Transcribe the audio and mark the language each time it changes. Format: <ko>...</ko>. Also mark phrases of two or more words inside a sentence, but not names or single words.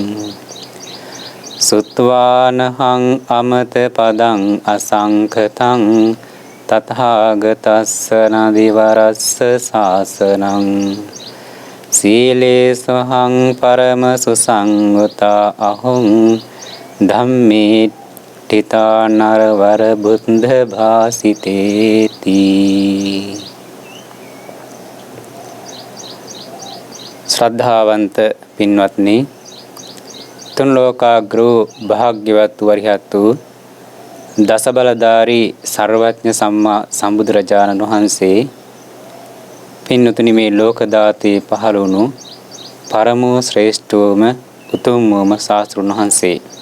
<pi>සුත්වානහං අමත පදං අසංකතං තථාගතස්ස නදිවරස්ස සාසනං සීලේසහං පරම සුසංගතා අහං ධම්මේ තිතා නරවර බුද්ධ භාසිතේති.</pi> <si>ශ්‍රද්ධාවන්ත පින්වත්නි, තුන් ලෝකාග්‍රෝ භාග්‍යවත් වරිහත් වූ දසබලධාරී සර්වඥ සම්මා සම්බුදුරජාණන් වහන්සේ පින්වතුනි, මේ ලෝක දාතේ පහළ වුණු පරම ශ්‍රේෂ්ඨවම උතුම්වම ශාස්ත්‍රඥ වහන්සේ</si>